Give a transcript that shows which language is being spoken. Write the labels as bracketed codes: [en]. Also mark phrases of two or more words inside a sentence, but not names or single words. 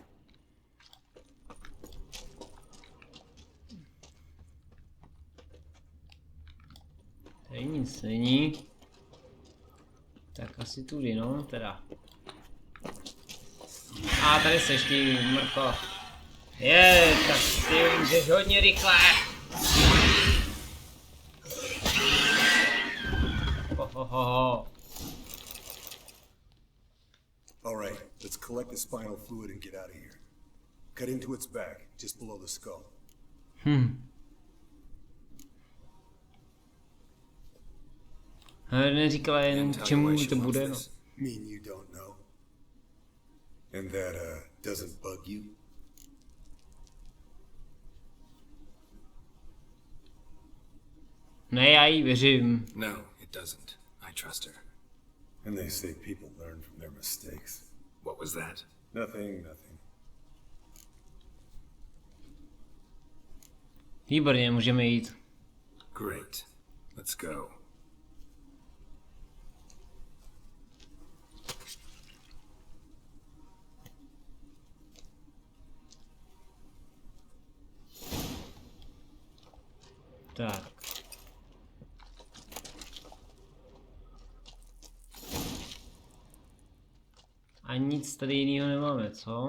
[cs] Tady nic není. Tak asi tudy, no, teda. A tady seš ty, Mrko. Tak ty můžeš hodně rychle. [en] All right, let's collect the spinal fluid and get out of here. Cut into its back, just below the skull. [cs] Neříkala jen k čemu to bude, no. [en] Mean you don't know. And that doesn't bug you? [cs] Ne, já jí věřím. [en] No, it doesn't. I trust her. And they say people learn from their mistakes. What was that? Nothing. [cs] Výborně, můžeme jít. [en] Great. Let's go. [cs] Tak. A nic tady jiného nemáme, co?